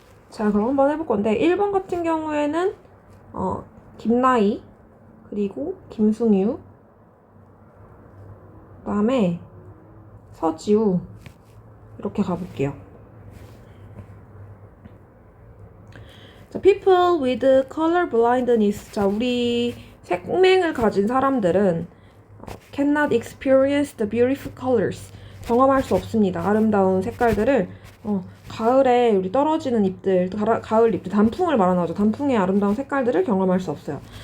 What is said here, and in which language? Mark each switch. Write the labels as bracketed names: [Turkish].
[Korean] 자, 그럼 한번 해볼 건데, 1번 같은 경우에는 김나희, 그리고 김승유, 그 다음에 서지우, 이렇게 가볼게요. [English] 자, people with color blindness. [Korean] 자, 우리 색맹을 가진 사람들은 [English] cannot experience the beautiful colors. [Korean] 경험할 수 없습니다. 아름다운 색깔들을 가을에 우리 떨어지는 잎들, 가을 잎들, 단풍을 말하는 거죠. 단풍의 아름다운 색깔들을 경험할 수 없어요.